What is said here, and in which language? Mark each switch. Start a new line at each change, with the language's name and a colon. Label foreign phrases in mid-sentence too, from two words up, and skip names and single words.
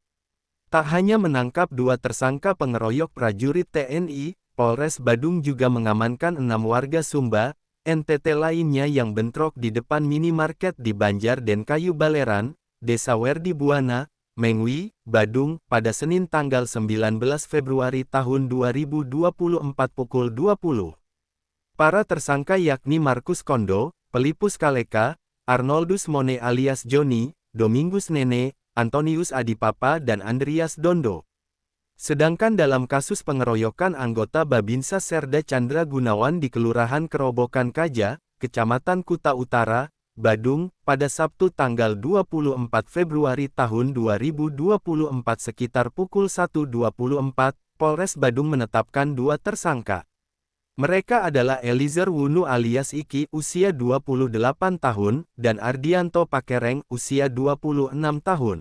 Indonesian: Tak hanya menangkap 2 tersangka pengeroyok prajurit TNI, Polres Badung juga mengamankan 6 warga Sumba, NTT lainnya yang bentrok di depan minimarket di Banjar Denkayu Baleran, Desa Werdi Buana, Mengwi, Badung, pada Senin tanggal 19 Februari tahun 2024 pukul 20. Para tersangka yakni Markus Kondo, Pelipus Kaleka, Arnoldus Mone alias Joni, Domingus Nene, Antonius Adipapa dan Andreas Dondo. Sedangkan dalam kasus pengeroyokan anggota Babinsa Serda Chandra Gunawan di Kelurahan Kerobokan Kaja, Kecamatan Kuta Utara, Badung, pada Sabtu tanggal 24 Februari tahun 2024 sekitar pukul 1.24, Polres Badung menetapkan 2 tersangka. Mereka adalah Eliezer Wunu alias Iki usia 28 tahun, dan Ardianto Pakereng usia 26 tahun.